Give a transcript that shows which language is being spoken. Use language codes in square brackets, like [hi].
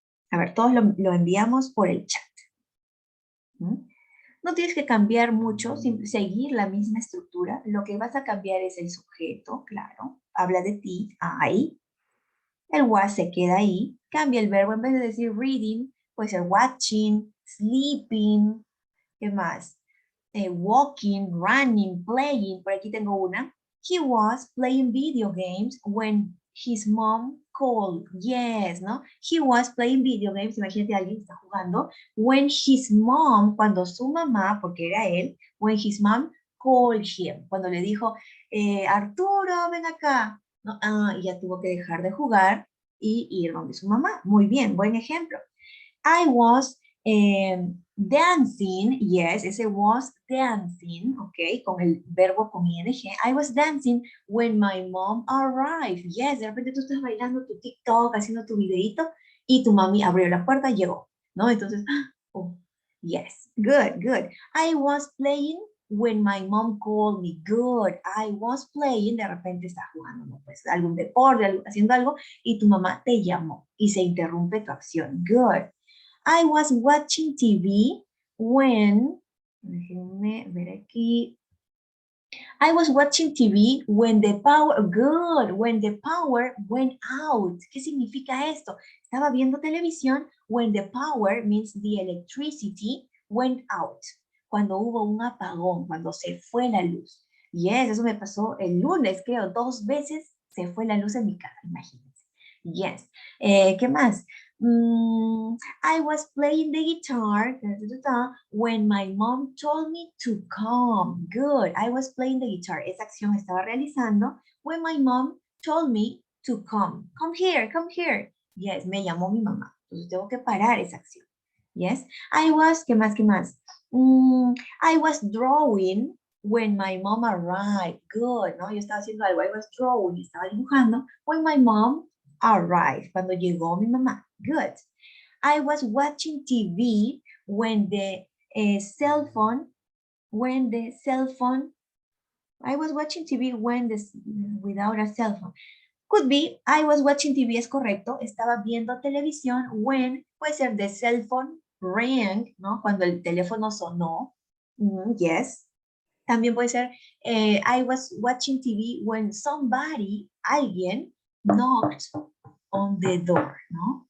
[es] A ver, todos lo enviamos por el chat. No tienes que cambiar mucho, seguir la misma estructura. Lo que vas a cambiar es el sujeto, claro. Habla de ti, I. El was se queda ahí. Cambia el verbo. En vez de decir reading, puede ser watching, sleeping. ¿Qué más? Walking, running, playing. Por aquí tengo una. [en] He was playing video games when his mom called. Yes, ¿no? He was playing video games. [es] Imagínate a alguien que está jugando. [en] When his mom, [es] cuando su mamá, porque era él, [en] when his mom called him. [es] Cuando le dijo, Arturo, ven acá. ¿No? Y ya tuvo que dejar de jugar y ir donde su mamá. Muy bien, buen ejemplo. [en] I was [es] Dancing, yes, ese was dancing, ok, con el verbo con ing. [en] I was dancing when my mom arrived. [es] Yes, de repente tú estás bailando tu TikTok, haciendo tu videito, y tu mami abrió la puerta y llegó, ¿no? [en] Entonces, oh, yes, good, good. I was playing when my mom called me. [es] Good, [en] I was playing, [es] de repente estás jugando, ¿no? Pues algún deporte, haciendo algo, y tu mamá te llamó y se interrumpe tu acción. [en] Good. I was watching TV when, [es] déjenme ver aquí. [en] I was watching TV when the power, good, when the power went out. [es] ¿Qué significa esto? Estaba viendo televisión [en] when the power means the electricity went out. [es] Cuando hubo un apagón, cuando se fue la luz. Yes, eso me pasó el lunes, creo, 2 veces se fue la luz en mi casa, imagínense. Yes. ¿Qué más? [en] I was playing the guitar when my mom told me to come. Good. I was playing the guitar. [es] Esa acción estaba realizando [en] when my mom told me to come. Come here, come here. Yes, [es] me llamó mi mamá. Entonces tengo que parar esa acción. Yes. [en] I was, [es] ¿qué más, qué más? [en] I was drawing when my mom arrived. [es] Good, ¿no? Yo estaba haciendo algo. [en] I was drawing, [es] estaba dibujando [en] when my mom arrived, [es] cuando llegó mi mamá. [en] Good. I was watching TV when the cell phone, I was watching TV without a cell phone. Could be, I was watching TV [es] es correcto, estaba viendo televisión [en] when, [es] puede ser [en] the cell phone rang, ¿no? [es] Cuando el teléfono sonó. [en] Yes. [es] También puede ser, [en] I was watching TV when somebody, alguien, knocked on the door, ¿no?